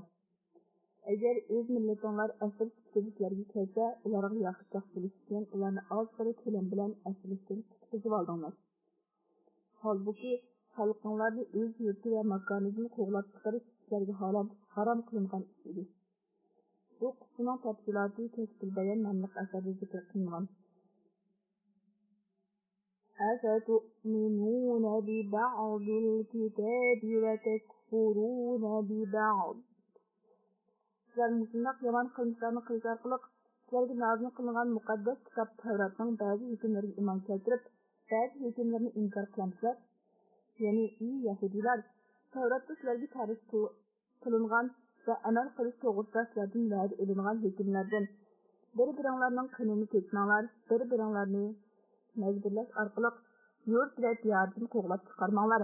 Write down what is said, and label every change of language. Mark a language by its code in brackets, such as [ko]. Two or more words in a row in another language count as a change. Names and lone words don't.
[uz] Agar o'z millatinglar asr tutishlarga kelsa, ularga yaxshiroq bo'lish uchun ularni ozgina ko'lam bilan asrlikdan qutqizib oldinglar. Holbuki, xalqinglarni o'z yurti va makonidan qo'g'lab chiqarish sizlarga harom qilingan ish edi. Bu qismning tafsiloti Kashful bayon nomli asarda zikr qilingan. [ar] أفتؤمنون ببعض الكتاب وتكفرون ببعض. [uz] Sizlar musulmon yomon qilmishlarni qilish orqali sizlarga nozil qilingan muqaddas kitob Tavratning ba'zi hukmlariga iymon keltirib, ba'zi hukmlarni inkor qilamsizlar. Ya'ni ey Yahudilar, Tavratda sizlarga ta'rif qilingan va amal qilish to'g'risida sizlardan va'da elingan hukmlardan bir-biringlarning qinini ketmanglar, bir-biringlarni majburlash orqali yurt va diyoridan qo'g'lab chiqarmanglar.